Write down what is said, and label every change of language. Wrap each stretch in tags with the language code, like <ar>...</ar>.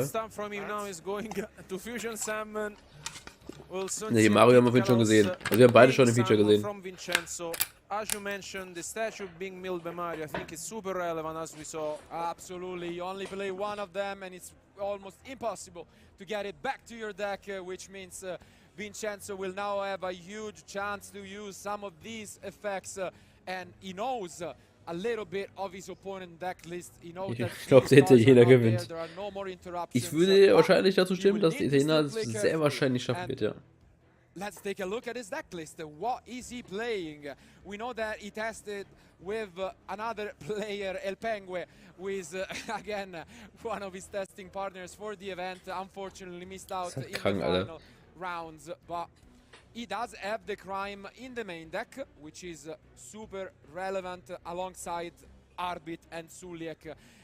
<en>Good stuff from him now is going to Fusion Summon.</en> <de>Ne, Mario haben wir vorhin schon gesehen. Also wir haben beide schon im Feature gesehen.</de> <en>As you mentioned, the statue being milled by Mario, I think it's super relevant as we saw. Absolutely, you only play one of them and it's almost impossible to get it back to your deck, which means Vincenzo will now have a huge chance to use some of these effects and he knows a little bit of his opponent deck list. He knows that</en> <de>Ich glaube, der Italiener gewinnt.</de> <en>there are no more</en> <de>Ich würde wahrscheinlich dazu stimmen, dass der Italiener es sehr wahrscheinlich schaffen wird, ja.</de> <en>Let's take a look at his deck list. What is he playing? We know that he tested with another player, El Pengue, who is again one of his testing partners for the event. Unfortunately missed out in the final rounds, but he does have the Crime in the main deck, which is super relevant alongside Arbit and Suliek.</en>